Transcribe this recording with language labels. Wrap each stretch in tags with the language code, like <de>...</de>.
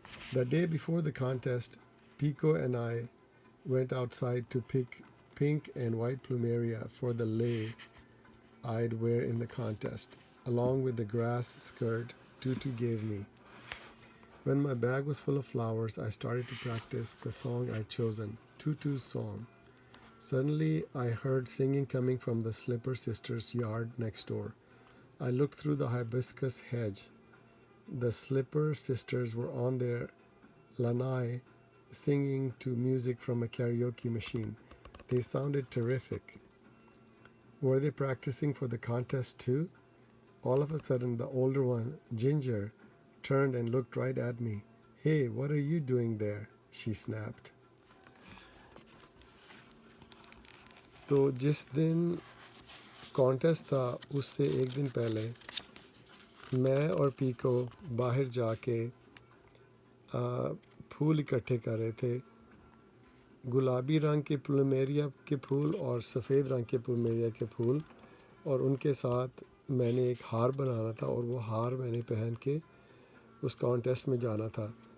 <en>The day before the contest, Pico and I went outside to pick pink and white plumeria for the lei I'd wear in the contest, along with the grass skirt Tutu gave me. When my bag was full of flowers, I started to practice the song I'd chosen, Tutu's song. Suddenly, I heard singing coming from the Slipper sisters' yard next door. I looked through the hibiscus hedge. The Slipper sisters were on their lanai singing to music from a karaoke machine. They sounded terrific. Were they practicing for the contest too? All of a sudden, the older one, Ginger, turned and looked right at me. Hey, what are you doing there? She snapped.</en> <ur>تو جس دن contest تھا اس سے ایک دن پہلے میں اور pico باہر جا کے پھول اکٹھے کر رہے تھے. گلابی رنگ کے پلومیریا کے پھول اور سفید رنگ کے پلومیریا کے پھول, اور ان کے ساتھ میں نے ایک ہار بنانا تھا, اور وہ ہار میں نے پہن کے اس کانٹیسٹ میں جانا تھا.</ur>